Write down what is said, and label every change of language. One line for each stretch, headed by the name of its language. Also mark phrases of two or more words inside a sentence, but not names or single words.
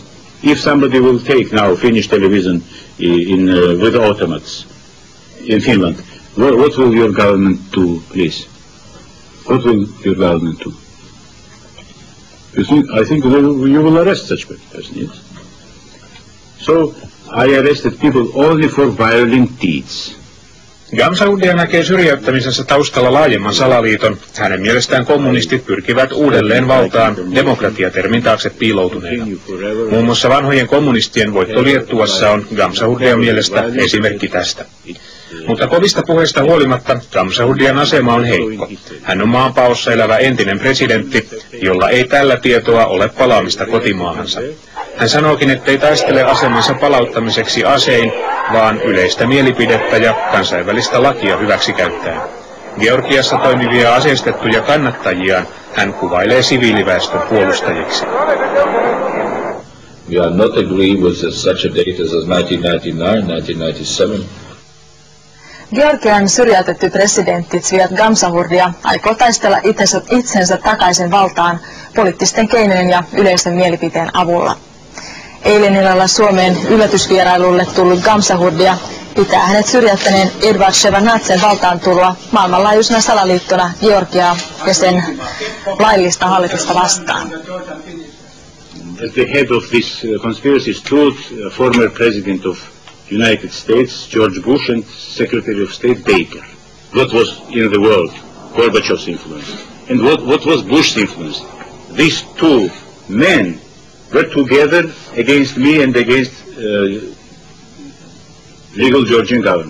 English: If somebody will take now Finnish television with automats in Finland, what will your government do, please? What will your government do? I think you will arrest such person, yes? So I arrested people only for violent deeds.
Finnish: Kamsahurdia näkee syrjäyttämisessä taustalla laajemman salaliiton. Hänen mielestään kommunistit pyrkivät uudelleen valtaan demokratiatermin taakse piiloutuneena. Muun muassa vanhojen kommunistien voitto Liettuassa on Kamsahurdian mielestä esimerkki tästä. Mutta kovista puheista huolimatta Kamsahurdian asema on heikko. Hän on maanpaossa elävä entinen presidentti, jolla ei tällä tietoa ole palaamista kotimaahansa. Hän sanookin, ettei taistele asemansa palauttamiseksi asein, vaan yleistä mielipidettä ja kansainvälistä lakia hyväksikäyttäen. Georgiassa toimivia aseistettuja kannattajiaan hän kuvailee siviiliväestön puolustajiksi.
English: We are not agree with such a date as 1999, 1997.
Finnish: Georgian syrjäytetty presidentti Zviad Kamsahurdia aikoo taistella itsensä takaisin valtaan poliittisten keinojen ja yleisen mielipiteen avulla. Eilen illalla Suomeen yllätysvierailulle tullut Kamsahurdia pitää hänet syrjäyttäneen Edvard Shevardnadsen valtaantuloa maailmanlaajuisena salaliittona Georgiaa ja sen laillista hallitusta vastaan.
English: At the head of this conspiracy stood former president of United States, George Bush, and Secretary of State Baker. What was in the world Gorbachev's influence? And what was Bush's influence? These 2 men were together against me and against legal Georgian government.